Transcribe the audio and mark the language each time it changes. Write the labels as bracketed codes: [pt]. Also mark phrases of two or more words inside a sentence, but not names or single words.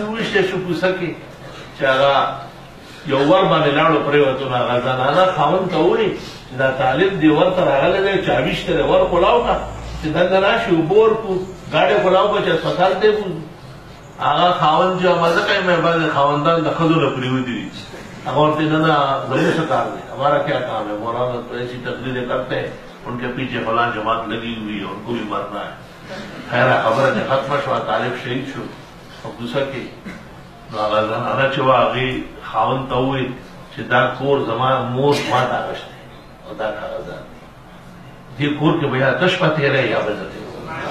[ps] وویشتی شو کوڅه کې چې هغه یو ور باندې لاړو پرېوتو نو هغه زنانه خاوند ته ووایي چې دا طالب دې ور ته راغلی دی چابي شته دی ور کولاو کړه چې دلته راشي اوبه ورکړو ګاډۍ کولاو کړه چې اسپتال ته یې بوځو هغه خاوند چې مزه کوي مې بعضې خاوندان د ښځو نه پرېوتي دي هغه ورته نه نه زموږ څه کار دی [ur] ہمارا کیا کام ہے مولانا تو ایسی تقریریں کرتے ہیں ان کے پیچھے فلاں جماعت لگی ہوئی ہے ان کو بھی مرنا ہے [ps] خیر خبر چې ختمه شوه طالب شهید شو او کوڅه کې نو هغه زنانه چې وه هغې خاوند ته ووایي چې دا کور زما مور ما ته اغوښتی او دا کاغذات دې کور کې به یا ته شپه تېری یا به زه تېروم